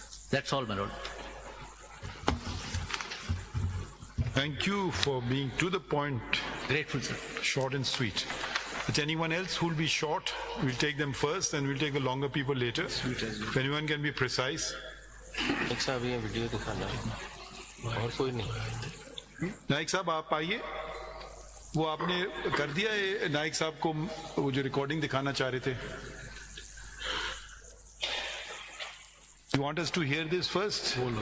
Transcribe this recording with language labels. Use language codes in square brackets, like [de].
[en] That's all, my lord. Thank you for being to the point. Grateful, sir. Short and sweet. Is anyone else who will be short? We'll take them first and we'll take the longer people later. If anyone can be precise. [ur] ایک صاحب یہ video دکھانا ہے اور کوئی نہیں. نائک صاحب آپ آئیے. وہ آپ نے کر دیا ہے نائک صاحب کو وہ جو ریکارڈنگ دکھانا چاہ رہے تھے. [en] You want us to hear this first?